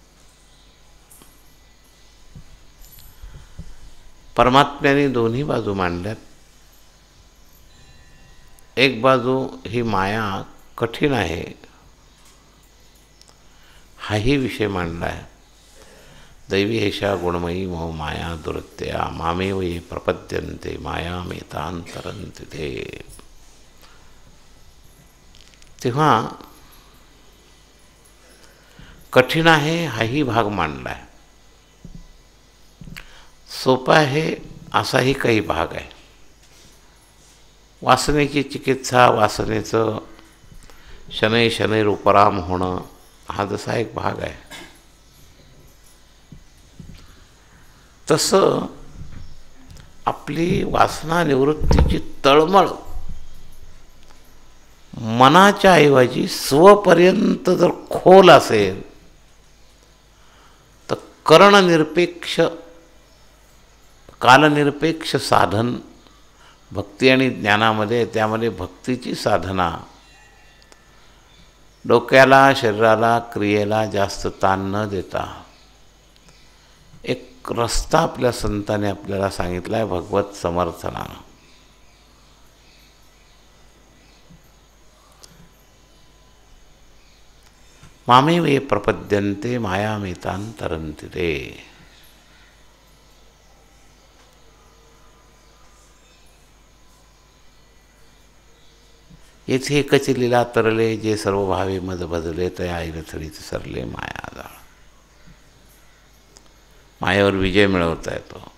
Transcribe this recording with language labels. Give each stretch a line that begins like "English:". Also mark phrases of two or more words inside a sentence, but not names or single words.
Marathi: परमात्म्याने दोन्ही बाजू मांडल्यात. एक बाजू ही माया कठीण आहे हाही विषय मांडला आहे.
Sanskrit: दैवी एषा गुणमयी मोह माया दुरत्या मामेव ये प्रपद्यन्ते मायामेतांतरन्ति ते.
Marathi: तेव्हा कठीण आहे हाही भाग मांडला आहे. सोपा आहे असाही काही भाग आहे. वासनेची चिकित्सा, वासनेचं
Sanskrit: शनै शनैर
Marathi: उपराम होणं हा जसा एक भाग आहे, तसं आपली वासना निवृत्तीची तळमळ मनाच्या ऐवजी स्वपर्यंत जर खोल असेल तर करणनिरपेक्ष कालनिरपेक्ष साधन भक्ती आणि ज्ञानामध्ये, त्यामध्ये भक्तीची साधना डोक्याला, शरीराला, क्रियेला जास्त ताण न देता एक रस्ता आपल्या संतांनी आपल्याला सांगितला आहे भगवत समर्थनानं.
Sanskrit: मामेव ये प्रपद्यन्ते मायामेतांतरन्ति ते.
Marathi: येथे एकच लीला तरले जे सर्व भावे मद बदले तया ऐरथडीत सरले माया जाळ. मायावर विजय मिळवता येतो.